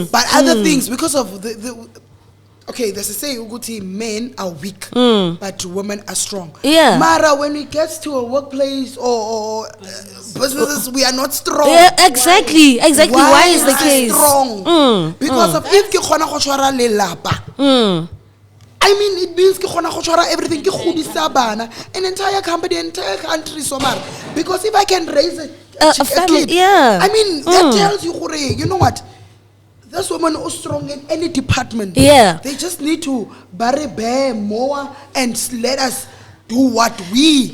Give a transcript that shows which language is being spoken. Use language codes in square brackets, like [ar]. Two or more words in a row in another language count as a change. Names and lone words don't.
[en] But other things, because of okay, there's a saying, Uguti, men are weak, but women are strong. Yeah. Mara, when it gets to a workplace or businesses, we are not strong. Yeah, exactly. Why is the case? [tn] Strong? [en] Because of if [tn] ke khona go tshwara lelapa. [en] I mean, it means [tn] ke khona go tshwara everything, ke godisa bana, [en] an entire company, an entire country, so much. Because if I can raise a family, kid, yeah. I mean, that tells you, you know what? This woman is strong in any department. Yeah. They just need to bear more and let us do what we.